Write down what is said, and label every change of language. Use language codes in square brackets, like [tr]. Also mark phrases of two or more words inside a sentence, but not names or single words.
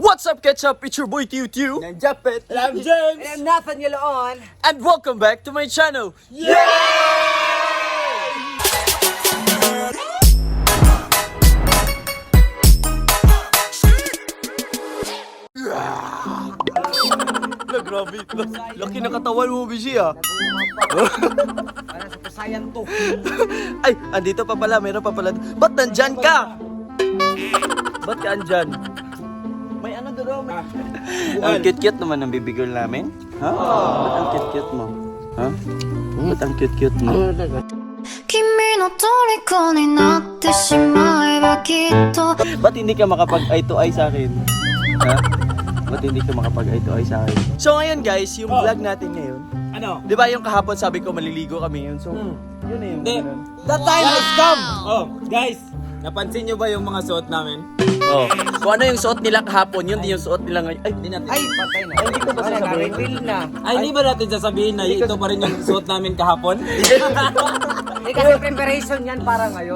[en] up, Ketchup? It's your boy Tiu. I'm Japet. And I'm James. And I'm Nathaniel on. And welcome back to my channel. [tl] Grabe. Laki na katawan mo, Bishi, ah. Para sa kasayan to. Ay, andito pa pala. Meron pa pala. Ba't nandyan ka? Ba't ka andyan? May ano doon? Ang cute-cute naman ng bibigol namin. Ha? Ba't ang cute-cute mo? Ha? Ba't ang cute-cute mo? [ja] 君の虜になってしまえばきっと [tl] Ba't hindi ka makapag- [en] eye to eye [tl] sa akin? Ha? Ba't hindi ka makapag- [en] eye to eye [tl] sa akin? So ngayon guys, yung vlog natin ngayon. Ano? Di ba yung kahapon sabi ko maliligo kami yun? So, yun na yung Hindi. ganun. [en] The time has come. [tl] Oh, guys. Napansin nyo ba yung mga suot namin? Oh. Kung ano yung suot nila kahapon, yun din yung suot nila ngayon. Ay, hindi natin. Ay, patay na. Hindi ko ba sasabihin? Nag-reveal na. Ay, hindi ba natin sasabihin na ito pa rin yung suot namin kahapon? Eh, kasi preparation yan para ngayon.